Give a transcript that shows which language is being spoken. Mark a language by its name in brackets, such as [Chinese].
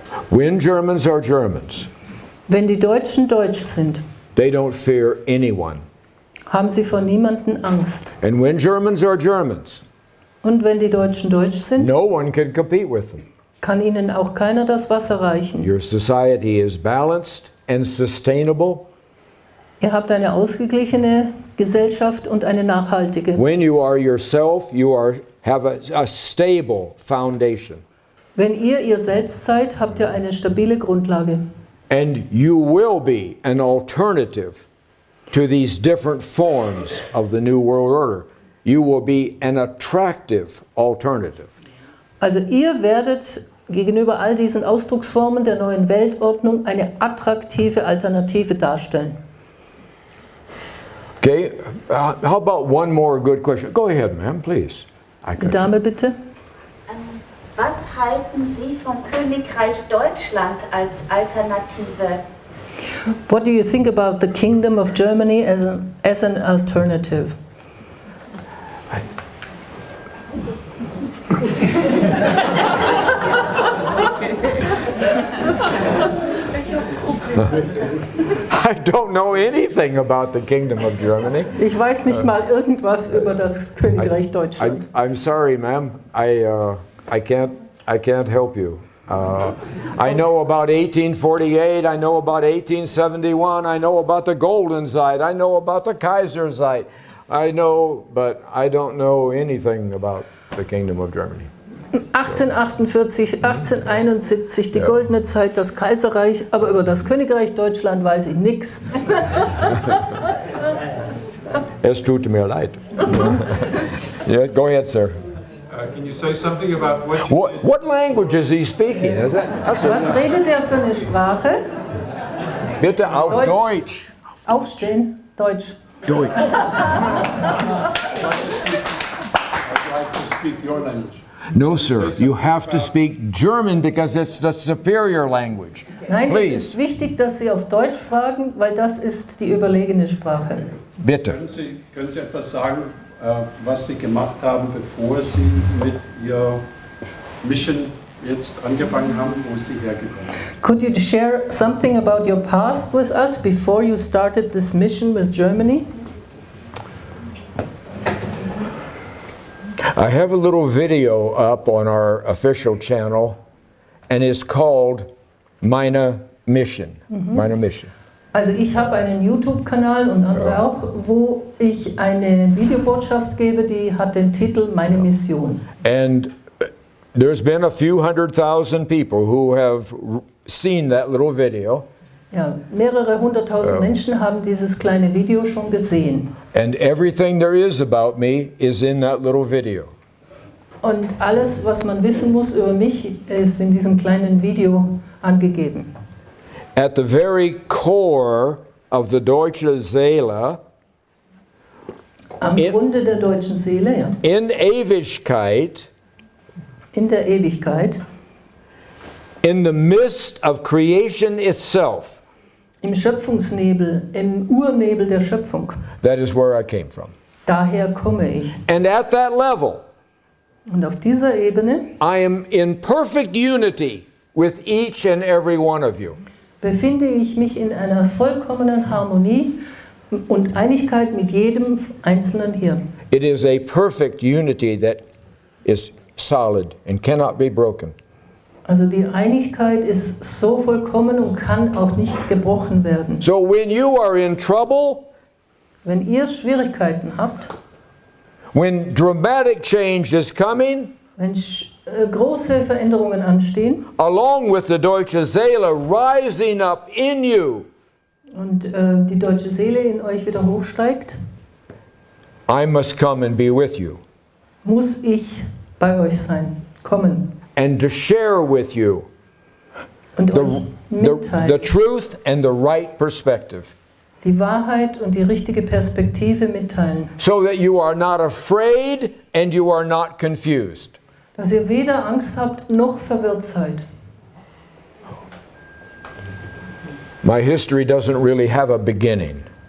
[English] When Germans are Germans, [German] wenn die Deutschen deutsch sind, [English] they don't fear anyone. [German] Haben sie vor niemanden Angst. [English] And when Germans are Germans, [German] und wenn die Deutschen deutsch sind, [English] no one can compete with them. [German] Kann ihnen auch keiner das Wasser reichen. [English] Your society is balanced and sustainable. [German] Ihr habt eine ausgeglichene Gesellschaft und eine nachhaltige. [English] When you are yourself, you have a stable foundation. [German] Wenn ihr selbst seid, habt ihr eine stabile Grundlage. [English] And you will be an alternative to these different forms of the New World Order. You will be an attractive alternative. [German] Also ihr werdet gegenüber all diesen Ausdrucksformen der neuen Weltordnung eine attraktive Alternative darstellen. [English] Okay, how about one more good question? Go ahead, ma'am, please. [German] Die Dame bitte. Was halten Sie vom Königreich Deutschland als Alternative? [English] What do you think about the Kingdom of Germany as an alternative? I don't know anything about the Kingdom of Germany. [German] Ich weiß nicht mal irgendwas über das Königreich Deutschland. [English] I'm sorry, ma'am. I can't help you. I know about 1848, I know about 1871, I know about the Golden Zeit, I know about the Kaiser Zeit. I know, but I don't know anything about the Kingdom of Germany. [German] 1848, 1871, die goldene Zeit, das Kaiserreich, aber über das Königreich Deutschland weiß ich nichts. Es tut mir leid. [English] Yeah, go ahead, sir. Can you say something about what language is he speaking? [German] Was redet er für eine Sprache? Bitte auf Deutsch. Aufstehen, Deutsch. [English] Deutsch. I'd like to speak your language. No, sir. You have to speak German because it's the superior language. [German] Nein, [English] Please. [German] es ist wichtig, dass Sie auf Deutsch fragen, weil das ist die überlegene Sprache. Bitte. Können Sie etwas sagen, was Sie gemacht haben, bevor Sie mit Ihrer Mission jetzt angefangen haben, wo Sie hergekommen sind? [English] Could you share something about your past with us before you started this mission with Germany? I have a little video up on our official channel, and it's called Meine Mission. [German] Meine Mission. Also ich habe einen YouTube-Kanal und andere auch, wo ich eine Videobotschaft gebe, die hat den Titel Meine Mission. [English] And there's been a few 100,000 people who have seen that little video. [German] Ja, mehrere 100.000 Menschen haben dieses kleine Video schon gesehen. [English] And everything there is about me is in that little video. [German] Und alles, was man wissen muss über mich, ist in diesem kleinen Video angegeben. [English] At the very core of the deutsche Seele, [German] am Grunde der deutschen Seele, ja. In Ewigkeit, in der Ewigkeit, [English] in the midst of creation itself, [German] im Schöpfungsnebel, im Urnebel der Schöpfung. [English] That is where I came from. [German] Daher komme ich. [English] And at that level, [German] und auf dieser Ebene, [English] I am in perfect unity with each and every one of you. [German] Befinde ich mich in einer vollkommenen Harmonie und Einigkeit mit jedem Einzelnen hier. [English] It is a perfect unity that is solid and cannot be broken. [German] Also die Einigkeit ist so vollkommen und kann auch nicht gebrochen werden. [English] So when you are in trouble, [German] wenn ihr Schwierigkeiten habt, [English] when dramatic change is coming, [German] wenn große Veränderungen anstehen, [English] along with the deutsche Seele rising up in you, [German] und die deutsche Seele in euch wieder hochsteigt, [English] I must come and be with you. [German] Muss ich bei euch sein, kommen. [English] And to share with you the truth and the right perspective. [German] Die Wahrheit und die richtige Perspektive mitteilen. [English] So that you are not afraid and you are not confused. [German] Dass ihr weder Angst habt noch verwirrt seid. [English] My history doesn't really have a beginning.